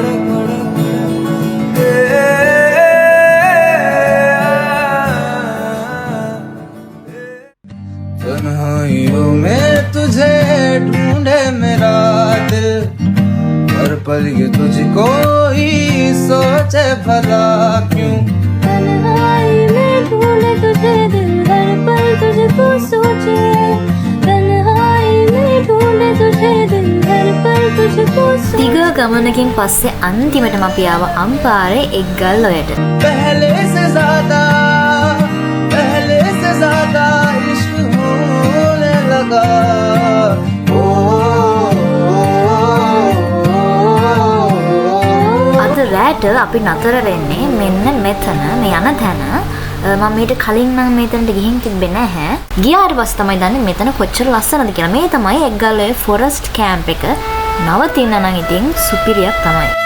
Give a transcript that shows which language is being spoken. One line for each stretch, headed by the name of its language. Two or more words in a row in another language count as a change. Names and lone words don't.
Hindi: तन्हाइयों में तुझे ढूंढे मेरा दिल हर पल ये तुझको ही सोचे भला क्यों तन्हाई में ढूंढे तुझे दिल हर पल तुझको सोचे तन्हाई में ढूंढे तुझे दिल हर पल तुझको सोचे.
Sinhala: දිග ගමනකින් පස්සේ අන්තිමටම අපි ආව අම්පාරේ එක්ගල් ඔයට.
Hindi: पहले से ज्यादा इश्क होने लगा
Sinhala: අද රැට අපි නතර වෙන්නේ මෙන්න මෙතන මේ යන තැන. මම මීට කලින් නම් මෙතනට ගිහින් තිබ්බේ නැහැ. ගියාට පස්සේ තමයි දන්නේ මෙතන කොච්චර ලස්සනද කියලා. මේ තමයි එක්ගල්ලේ
English: forest camp
Sinhala: එක. නවතින්න නම් ඉතින් සුපිරියක් තමයි.